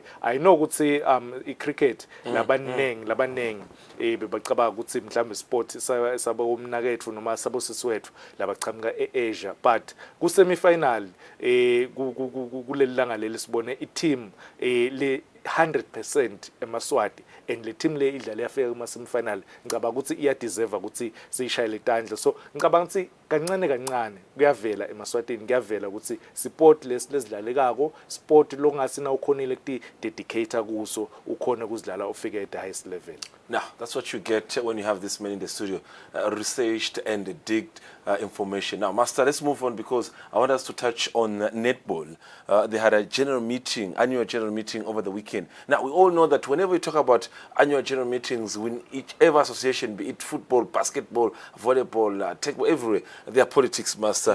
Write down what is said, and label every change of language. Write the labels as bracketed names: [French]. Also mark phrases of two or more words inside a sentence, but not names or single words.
[English] I know [Swati] ukuthi i-cricket labanengi bebacabanga ukuthi mhlawumbe sport sabo umnakethu noma sabo siswethu labachamuka eAsia, but ku semi-final kuleli langa leli sibone i-team le 100% emaswati and le team le idlala yafika kuma semi-final. Ngicabanga ukuthi iyadeserve ukuthi siyishayele itandla. So ngicabanga ukuthi kancane kuyavela emaswatini, kuyavela ukuthi sport lesidlalekako sport longasina ukhonile kuti dedicate kuso ukhona ukuzidlala ufike [English] at the highest level. Now, that's what you get when you have this man in the studio, researched and digged information. Now, Master, let's move on because I want us to touch on netball. They had a annual general meeting over the weekend. Now, we all know that whenever we talk about annual general meetings, when each association, be it football, basketball, volleyball, everywhere, their politics, Master.